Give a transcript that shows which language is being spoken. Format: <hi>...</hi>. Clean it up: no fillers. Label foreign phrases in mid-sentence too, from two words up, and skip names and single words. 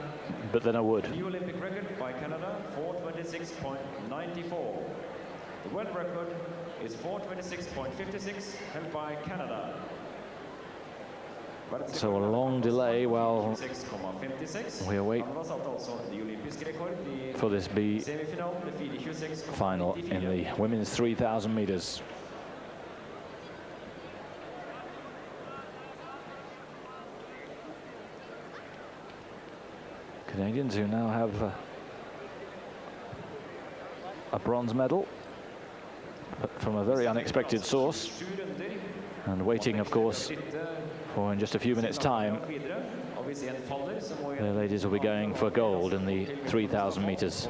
<en>but then I would. a new Olympic record by Canada, 426.94. The world record is 426.56, held by Canada. So a long delay while 6,56. we await</en> <no>Han var satt altså ny olympisk rekord i</no> <en>for this B</en> <no>semifinalen med 4,26,94.</no> <en>final in the women's 3,000 meters. Canadians who now have a bronze medal, but from a very unexpected source, and waiting, of course, for in just a few minutes' time, the ladies will be going for gold in the 3,000 meters.</en>